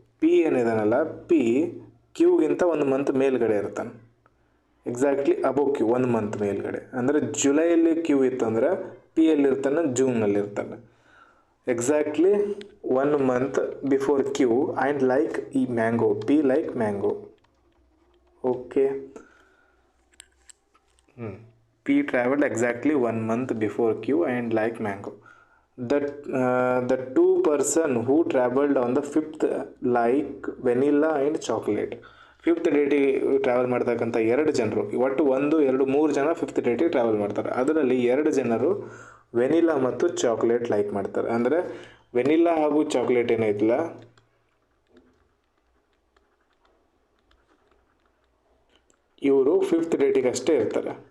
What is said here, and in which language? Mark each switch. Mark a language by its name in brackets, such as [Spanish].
[Kannada] P ಏನಿದಾನಲ್ಲ, P ಕ್ಯೂಗಿಂತ 1 month ಮೇಲ್ಗಡೆ ಇರ್ತಾನೆ. [English] exactly above Q 1 month [Kannada] ಮೇಲ್ಗಡೆ. ಅಂದರೆ ಜುಲೈಯಲ್ಲಿ ಕ್ಯೂ ಇತ್ತಂದ್ರೆ P ಎಲ್ಲಿರ್ತಾನೆ? ಜೂನ್ನಲ್ಲಿರ್ತಾನೆ. [English] Exactly 1 month before Q and like ಈ mango. P like mango. Okay, P traveled exactly 1 month before Q and like mango. The 2% who traveled on the 5th like vanilla and chocolate. [Kannada] 5th ಡೇಟಿಗೆ travel ಮಾಡ್ತಕ್ಕಂಥ 2 ಜನರು, ಒಟ್ಟು 1, 2, 3 ಜನ 5th ಡೇಟಿಗೆ travel ಮಾಡ್ತಾರೆ. ಅದರಲ್ಲಿ 2 ಜನರು ವೆನಿಲಾ ಮತ್ತು ಚಾಕ್ಲೇಟ್ ಲೈಕ್ ಮಾಡ್ತಾರೆ. ಅಂದರೆ ವೆನಿಲಾ ಹಾಗೂ ಚಾಕ್ಲೇಟ್ ಏನೈತಿಲ್ಲ, ಇವರು 5th ಡೇಟಿಗೆ ಅಷ್ಟೇ ಇರ್ತಾರೆ.